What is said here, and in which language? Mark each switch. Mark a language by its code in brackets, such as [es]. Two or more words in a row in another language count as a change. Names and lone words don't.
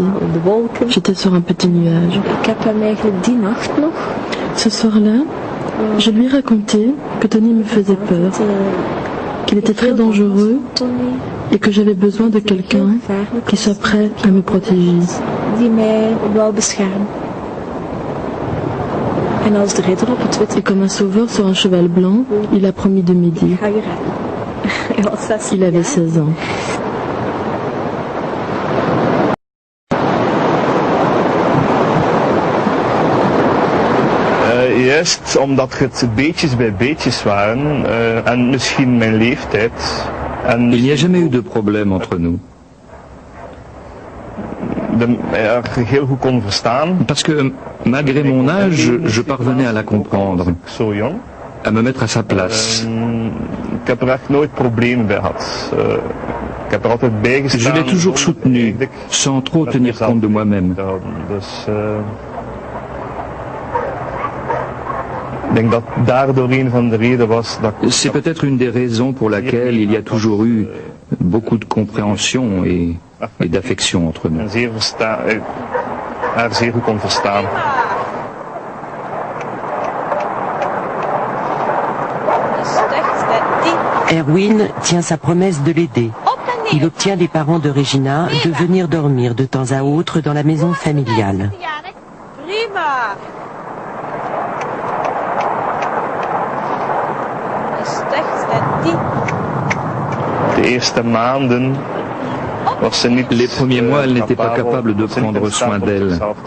[fr] J'étais sur un petit nuage. Ce soir-là, je lui ai raconté que Tony me faisait peur, qu'il était très dangereux et que j'avais besoin de quelqu'un qui soit prêt à me protéger. Et comme un sauveur sur un cheval blanc, il a promis de m'aider. Il avait 16 ans. [nl] Juist omdat het beetjes bij beetjes waren en misschien mijn leeftijd. [fr] Il n'y a jamais eu de problème entre nous. [nl] Heel goed kon verstaan. [fr] Parce que malgré mon âge, je parvenais à la comprendre, à me mettre à sa place. [nl] Ik heb er echt nooit problemen bij gehad. Ik heb er altijd bij gestaan. [fr] Je l'ai toujours soutenu, sans trop tenir compte de moi-même. [nl] Dus ik denk dat daardoor een van de redenen was dat. [fr] C'est peut-être une des raisons pour laquelle il y a toujours eu beaucoup de compréhension et d'affection entre nous. [nl] Haar zeer goed kon verstaan. [fr] Erwin tient sa promesse de l'aider. Il obtient des parents de Regina de venir dormir de temps à autre dans la maison familiale. Les premiers mois, elle n'était pas capable de prendre soin d'elle.